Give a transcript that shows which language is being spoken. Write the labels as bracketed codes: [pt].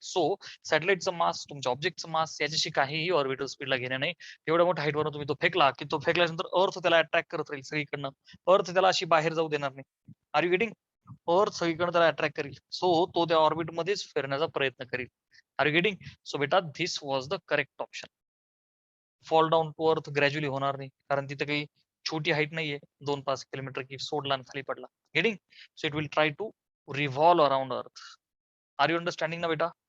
[mr] So सॅटेलाइटचं मास, तुमच्या ऑब्जेक्टचं मास याच्याशी काहीही ऑर्बिटल स्पीडला घेणे नाही. एवढ्या मोठ्या हाईटवर तुम्ही तो फेकला की तो फेकल्यानंतर अर्थ त्याला अट्रॅक्ट करत राहील सगळीकडनं. अर्थ त्याला अशी बाहेर जाऊ देणार नाही. [en] Are you getting? [mr] अर्थ सगळीकडे त्याला अट्रॅक्ट करेल. सो तो त्या ऑर्बिट मध्येच फिरण्याचा प्रयत्न करेल. [en] Are you getting? So बेटा this was the correct option. [mr] Fall down to earth gradually होणार नाही, कारण तिथे काही छोटी हाईट नाहीये. 2-5 किलोमीटर की सोडला आणि खाली पडला. [en] Getting? So it will try to revolve around earth. Are you understanding ना बेटा?